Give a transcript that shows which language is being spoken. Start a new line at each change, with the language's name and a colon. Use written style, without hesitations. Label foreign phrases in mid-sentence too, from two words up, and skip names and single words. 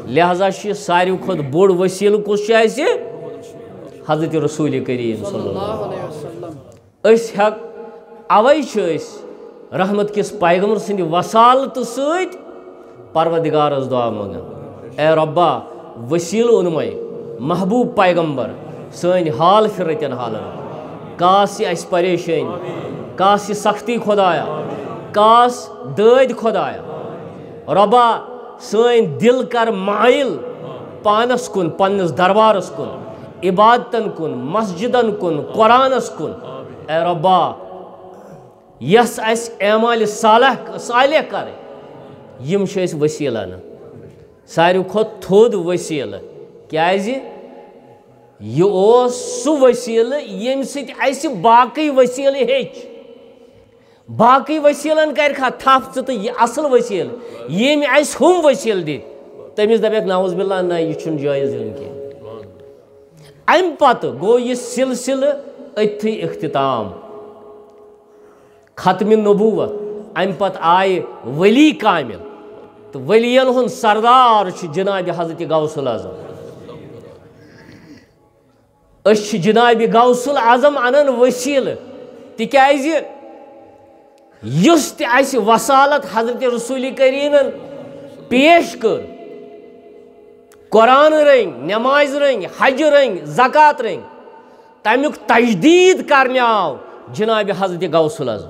Kashmiri: लिहाजा सारी खुद बोड़ वसील कुछ हजरत रसूल करीम
Arabic: صلى الله عليه وسلم.
Kashmiri: अवै रहमत किस पैगम्बर सिंद वसालत सत परवरदिगारस दुआ मंगन, ए रब्बा वसील उनमे महबूब पैगम्बर सन हाल फिरतन हालन, कास अस परेशानी, कास सख्ती खुदाया, कास दद खुदाया, रब्बा सन दिल कर माइल पानस कुन, पन्नस दरबारस कुन, इबादतन कुन, मस्जिदन कुन, कुरानस कुन। ए रब्बा यस अस एमाल सालिह कर यम वसीला न, सारी खुद थोद वसील क्याज यह सु वसील यम सत बाकी वसील हेच, बाकी वसीलन कर थप तो यह असल वसील यम हम वसील दित तमिस दपक
Arabic: نعوذ بالله
Kashmiri: ना यह जायज़ अम पत गो यह सिलसिल अथी इख्तिताम खत्म नबूवत। अम पत आय वली कामिल तो वलियन हुन सरदार जनाब हजरत गौसुल आजम। जनाब गौसुल आजम अनन वसील तिकाज युस त वसालत हजरत रसूल करीम पेश कर, कुरान रंग, नमाज रंग, हज रंग, ज़कात रंग, तमुक तजदीद करने आव जनाब हजरत गौसुल आजम।